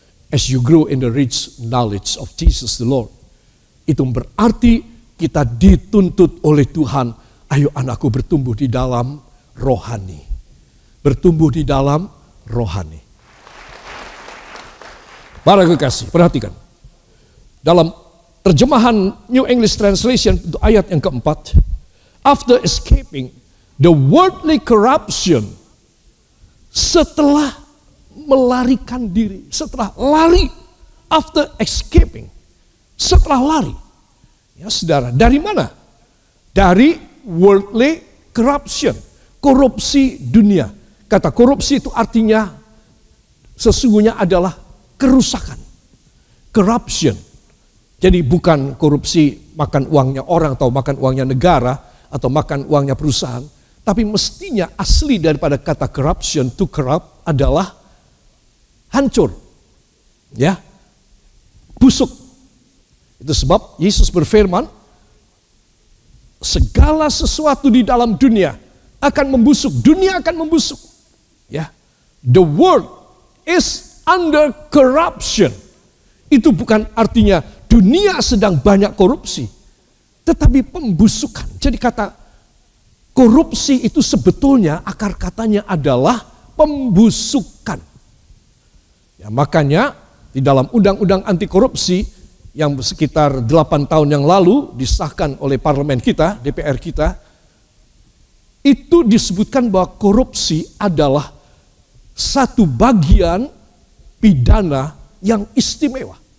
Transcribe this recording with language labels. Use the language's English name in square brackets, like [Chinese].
[English] As you grow in the rich knowledge of Jesus the Lord. [Indonesian] Itu berarti kita dituntut oleh Tuhan. Ayo anakku bertumbuh di dalam rohani. Bertumbuh di dalam rohani. Para kekasih, perhatikan. Dalam terjemahan New English Translation untuk ayat yang keempat. [English] After escaping the worldly corruption. [Indonesian] Setelah melarikan diri. Setelah lari. [English] After escaping. [Indonesian] Setelah lari. Ya saudara, dari mana? Dari [English] worldly corruption. [Indonesian] Korupsi dunia. Kata korupsi itu artinya sesungguhnya adalah kerusakan. Corruption. Jadi bukan korupsi makan uangnya orang atau makan uangnya negara atau makan uangnya perusahaan. Tapi mestinya asli daripada kata corruption, to corrupt adalah hancur. Ya. Busuk. Itu sebab Yesus berfirman, segala sesuatu di dalam dunia akan membusuk. Dunia akan membusuk. Ya. [English] The world is under corruption. [Indonesian] Itu bukan artinya dunia sedang banyak korupsi. Tetapi pembusukan. Jadi kata korupsi itu sebetulnya akar katanya adalah pembusukan. Ya, makanya di dalam undang-undang anti korupsi yang sekitar 8 tahun yang lalu disahkan oleh parlemen kita, DPR kita, itu disebutkan bahwa korupsi adalah satu bagian pidana yang istimewa.